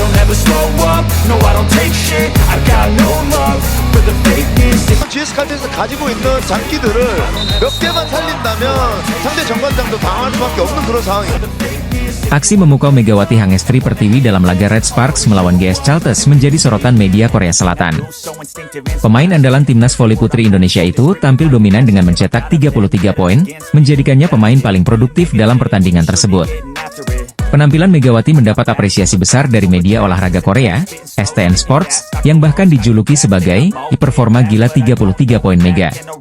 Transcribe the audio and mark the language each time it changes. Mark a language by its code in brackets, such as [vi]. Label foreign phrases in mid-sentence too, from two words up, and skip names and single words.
[en] never slow up, no I don't take shit, I got no love for the fakeness. [ko] GS 칼텍스가 가지고 있는 장기들을 몇 개만 살린다면 상대 정관장도 당할 수밖에 없는 그런 상황이에요. [id] Aksi memukau Megawati Hangestri Pertiwi dalam laga Red Sparks melawan GS Caltes menjadi sorotan media Korea Selatan. Pemain andalan timnas voli putri Indonesia itu tampil dominan dengan mencetak 33 poin, menjadikannya pemain paling produktif dalam pertandingan tersebut. Penampilan Megawati mendapat apresiasi besar dari media olahraga Korea, STN Sports, yang bahkan dijuluki sebagai performa gila 33 poin Mega.